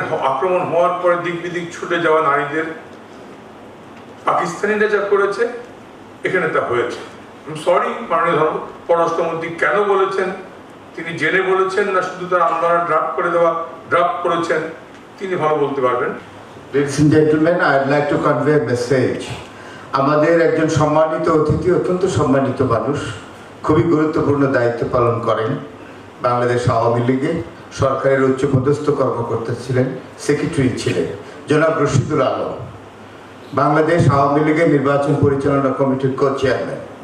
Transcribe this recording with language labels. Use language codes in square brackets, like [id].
[bn] আক্রমণ হওয়ার পরে দিক বিদিক ছুটে যাওয়া নারীদের পাকিস্তানিরা যা করেছে, এখানে তা হয়েছে। সরি, মাননীয় পররাষ্ট্রমন্ত্রী কেন বলেছেন, তিনি জেনে বলেছেন না শুধু তার আন্দোলন ড্রাফট করেছেন, তিনি ভালো বলতে পারবেন। [en] Ladies and gentlemen, I'd like to convey a message. [bn] আমাদের একজন সম্মানিত অতিথি, অত্যন্ত সম্মানিত মানুষ, খুবই গুরুত্বপূর্ণ দায়িত্ব পালন করেন। বাংলাদেশ আওয়ামী লীগের সরকারের উচ্চপদস্থ কর্মকর্তা ছিলেন, সেক্রেটারি ছিলেন জনাব রশিদুল আলম, বাংলাদেশ আওয়ামী লীগের নির্বাচন পরিচালনা কমিটির কো চেয়ারম্যান।